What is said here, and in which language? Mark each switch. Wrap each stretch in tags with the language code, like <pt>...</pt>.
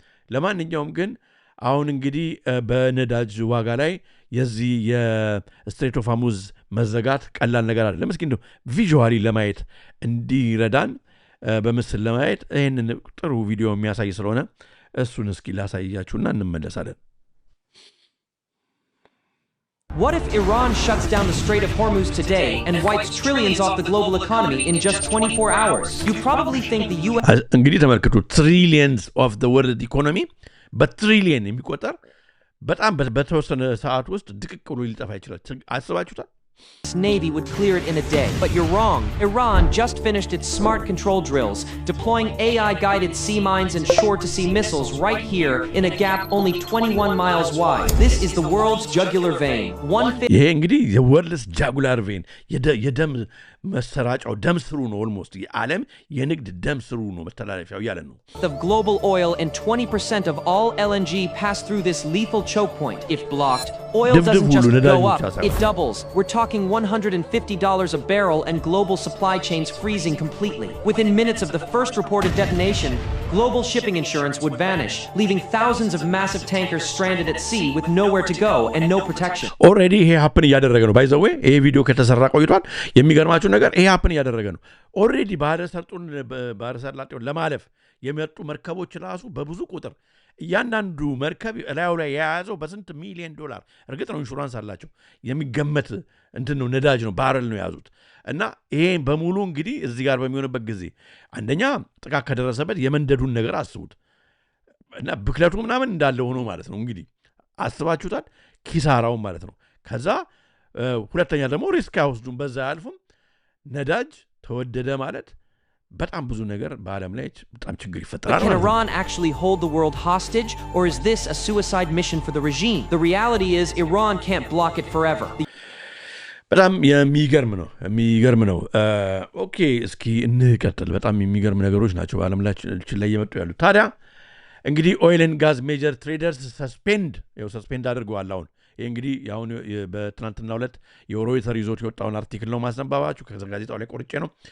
<am>ለማንኛውም ግን አሁን እንግዲህ በነዳጅ ዋጋ ላይ የዚህ የስትሬት ኦፍ ሃርሙዝ መዘጋት ቀላል ነገር አይደለም። እስኪ እንደው ቪዥዋሊ ለማየት እንዲረዳን በምስል ለማየት ይህንን ጥሩ ቪዲዮ የሚያሳይ ስለሆነ እሱን እስኪ ላሳያችሁና እንመለሳለን።</am> <en>What if Iran shuts down the Strait of Hormuz today and wipes trillions off the global economy in just 24 hours? You probably think the US...</en> <am>እንግዲህ ተመልከቱ</am> <en>trillions of the world economy</en> <am>በትሪሊየን የሚቆጠር በጣም በተወሰነ ሰዓት ውስጥ ድቅቅ ብሎ ሊጠፋ ይችላል። አስባችሁታል?</am> <en>Navy would clear it in a day. But you're wrong. Iran just finished its smart control drills, deploying AI-guided sea mines and shore-to-sea missiles right here in a gap only 21 miles wide. This is the world's jugular vein.</en> <am>ይሄ እንግዲህ የወርልድስ ጃጉላር ቬን የደም መሰራጫው ደም ስሩ ነው። ኦልሞስት የዓለም የንግድ ደም ስሩ ነው መተላለፊያው ያለ ነው።</am> <en>Of global oil and 20% of all LNG pass through this lethal choke point. If blocked, oil doesn't just go up, it doubles. We're talking $150 a barrel and global supply chains freezing completely. Within minutes of the first reported detonation, global shipping insurance would vanish, leaving thousands of massive tankers stranded at sea with nowhere to go and no protection.</en> <am>Already ይሄ happen እያደረገ ነው።</am> <en>By the way,</en> <am>ይሄ ቪዲዮ ከተሰራ ቆይቷል። የሚገርማችሁ ነገር ይሄ happen እያደረገ ነው። Already ባህረ ሰላጤውን ለማለፍ የሚመጡ መርከቦች ራሱ በብዙ ቁጥር እያንዳንዱ መርከብ ላዩ ላይ የያዘው በስንት ሚሊዮን ዶላር እርግጥ ነው ኢንሹራንስ አላቸው የሚገመት እንትን ነው ነዳጅ ነው ባረል ነው የያዙት እና ይሄን በሙሉ እንግዲህ እዚህ ጋር በሚሆንበት ጊዜ አንደኛ ጥቃት ከደረሰበት የመንደዱን ነገር አስቡት እና ብክለቱ ምናምን እንዳለ ሆኖ ማለት ነው እንግዲህ አስባችሁታል ኪሳራው ማለት ነው ከዛ ሁለተኛ ደግሞ ሪስክ አይወስዱም በዛ ያልፉም ነዳጅ ተወደደ ማለት በጣም ብዙ ነገር በዓለም ላይ በጣም ችግር ይፈጠራል።</am> <en>Can Iran actually hold the world hostage or is this a suicide mission for the regime? The reality is Iran can't block it forever.</en> <am>በጣም የሚገርም ነው ኦኬ እስኪ እንቀጥል በጣም የሚገርም ነገሮች ናቸው በዓለም ላይ የመጡ ያሉት ታዲያ እንግዲህ ኦይል ኤንድ ጋዝ ሜጀር ትሬደርስ ሰስፔንድ አድርገዋል አሁን ይሄ እንግዲህ አሁን በትናንትናው ዕለት የሮይተር ይዞት የወጣውን አርቲክል ነው ማስነባባችሁ ከጋዜጣው ላይ ቆርጬ ነው</am>